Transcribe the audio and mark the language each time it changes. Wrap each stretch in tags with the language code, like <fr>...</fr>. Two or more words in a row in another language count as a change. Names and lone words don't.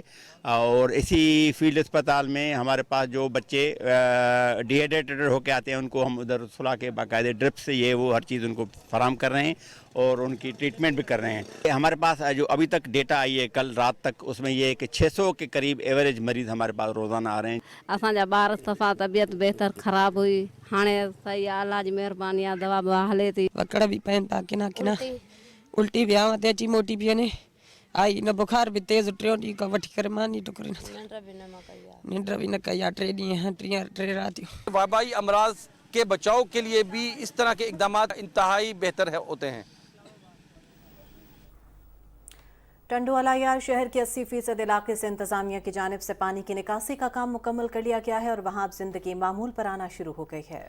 <ur>اور اسی فیلڈ اسپتال میں ہمارے پاس جو بچے ڈی ہائیڈریٹڈ ہو کر آتے ہیں، ان کو ہم ادھر سلا کے باقاعدہ ڈرپ سے یہ وہ ہر چیز ان کو فراہم کر رہے ہیں اور ان کی ٹریٹمنٹ بھی کر رہے ہیں. ہمارے پاس جو ابھی تک ڈیٹا آئی ہے کل رات تک، اس میں یہ ہے کہ 600 کے قریب ایوریج مریض ہمارے پاس روزانہ آ رہے ہیں.</ur> <sd>असांजा ॿार सफ़ा तबियत बेहतर ख़राब हुई, हाणे सही इलाज महिरबानी आहे, दवा बवा हले थी। वकड़ भी पहन था किना किना, उल्टी भी आवां ते अची मोटी भी वञे, आई न बुखार भी तेज़ 3 ॾींहं खां वठी करे मानी टुकरी निंड भी न कई आहे, 3 ॾींहं 3 रातियूं।</sd> <ur>وبائی امراض کے بچاؤ کے لیے بھی اس طرح کے اقدامات انتہائی بہتر ہوتے ہیں. ٹنڈو الہ یار شہر کے 80% علاقے سے انتظامیہ کی جانب سے پانی کی نکاسی کا کام مکمل کر لیا گیا ہے اور وہاں اب زندگی معمول پر آنا شروع ہو گئی ہے.</ur>